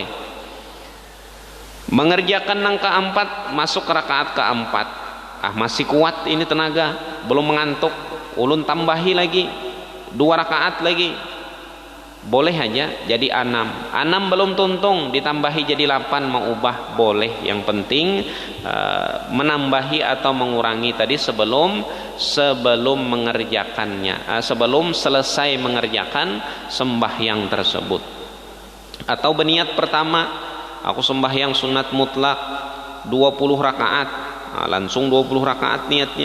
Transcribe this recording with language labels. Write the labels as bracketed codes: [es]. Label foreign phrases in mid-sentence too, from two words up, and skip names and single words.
[id] Mengerjakan yang ke-4 masuk ke rakaat ke-4, masih kuat ini tenaga, belum mengantuk, ulun tambahi lagi 2 rakaat lagi, boleh aja jadi 6 belum tuntung, ditambahi jadi 8, mau ubah boleh. Yang penting menambahi atau mengurangi tadi sebelum mengerjakannya, sebelum selesai mengerjakan sembahyang tersebut. Atau berniat pertama, aku sembahyang sunat mutlak 20 rakaat, langsung 20 rakaat niatnya.